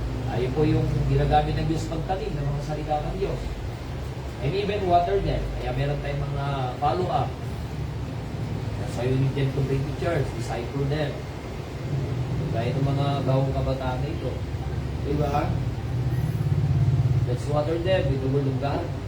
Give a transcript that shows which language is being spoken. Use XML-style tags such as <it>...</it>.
<tl>Ayun po yung ginagamit ng Diyos pagtalim ng mga salita ng Diyos.</tl> <en>And even water them.</en> <tl>Kaya meron tayong mga follow-up.</tl> <en>So you need them to bring to church, disciple them.</en> <tl>Kaya itong mga gawang kabataan na ito. Diba?</tl> <en>Let's water them with the word of God.</en>